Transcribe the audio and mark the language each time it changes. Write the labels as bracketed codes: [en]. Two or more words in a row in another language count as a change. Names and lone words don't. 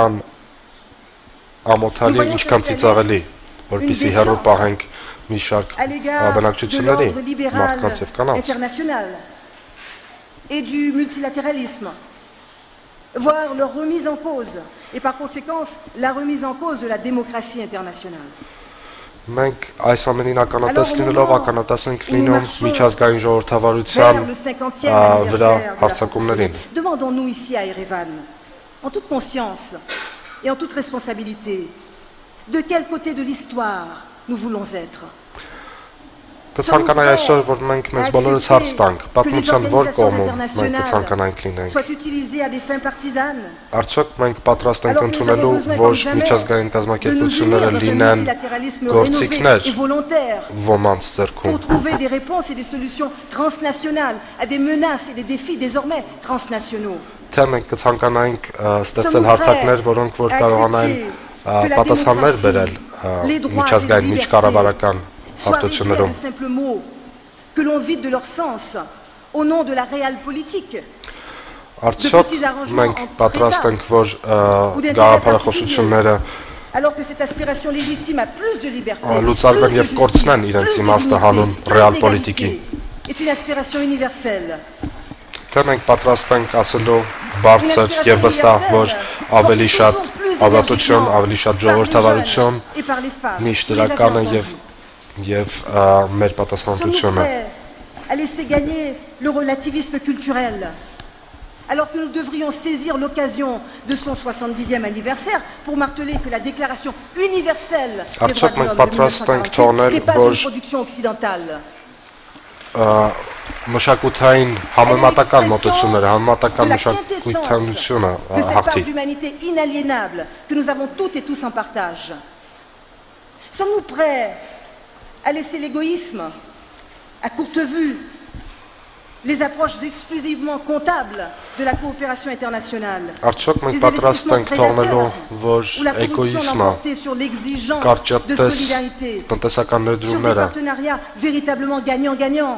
[fr] Nous voyons à l'égard de l'ordre libéral international et du multilatéralisme, voire leur remise en cause, et par conséquent la remise en cause de la démocratie internationale. [hy] Մենք այս ամենին ականատես լինելով ականատես ենք լինում միջազգային ժողովրդավարության վրա հարձակումներին։ [fr] Demandons-nous ici à Erevan, en toute conscience et en toute responsabilité, de quel côté de l'histoire nous voulons être. [hy] Կցանկանայի այսօր, որ մենք մեզ բոլորս հարց տանք, պատմության որ կողմում մենք կցանկանայինք լինենք։ Արդյոք մենք պատրաստ ենք ընդունելու, որ միջազգային կազմակերպությունները լինեն գործիքներ ոմանց ձեռքում։ Թե մենք կցանկանայինք ստեղծել հարթակներ, որոնք որ կարողանային պատասխաններ բերել միջազգային միջկառավարական [fr] de simples mots que l'on vide de leur sens au nom de la réelle politique. Alors que cette aspiration légitime à plus de liberté, est une aspiration universelle. [hy] Մենք պատրաստ ենք ասելու բարձր եւ վստահ, որ ավելի շատ ազատություն, ավելի շատ ժողովրդավարություն միշտ դրական է եւ մեր պատասխանատվությունը։ [fr] À laisser gagner le relativisme culturel, alors que nous devrions saisir l'occasion de son 70e anniversaire pour marteler que la déclaration universelle des droits de l'homme de 1948 n'est pas une production occidentale. [hy] Մշակութային համեմատական մոտեցումները, համեմատական մշակութայնությունը [fr] de cette part d'humanité inaliénable que nous avons toutes et tous en partage. Sommes-nous prêts à laisser l'égoïsme à courte vue, les approches exclusivement comptables de la coopération internationale, les investissements prédateurs ou la corruption l'emporter sur l'exigence de solidarité, sur des partenariats véritablement gagnant-gagnant.